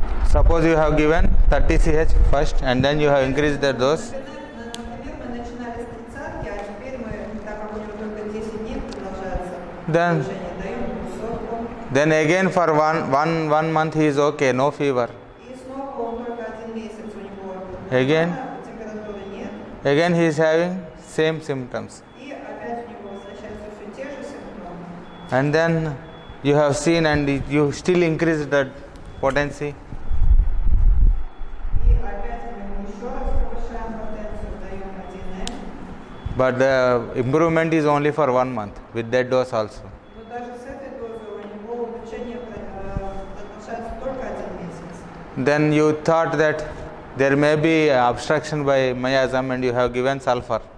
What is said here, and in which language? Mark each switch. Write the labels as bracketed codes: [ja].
[en] Suppose you have given 30 CH first and then you have increased the dose. [ru] Например, мы начинали с 30, а теперь мы, так как у него только 10 дней продолжается [en] Then- [ru] улучшение, даем ему 40. [en] Then again for one month he is okay, no fever. [ru] И снова он только 1 месяц у него [en] Again? [ru] температуры нет. [en] Again he is having same symptoms. [ru] И опять у него возвращаются все те же симптомы. [en] And then you have seen and you still increase the potency. [ru] И опять мы ему еще раз повышаем потенцию, даем 1М. [en] But the improvement is only for 1 month with that dose also. [ru] Но даже с этой дозой у него улучшение продолжается [en] then you thought that there may be obstruction by miasm and you have given sulfur.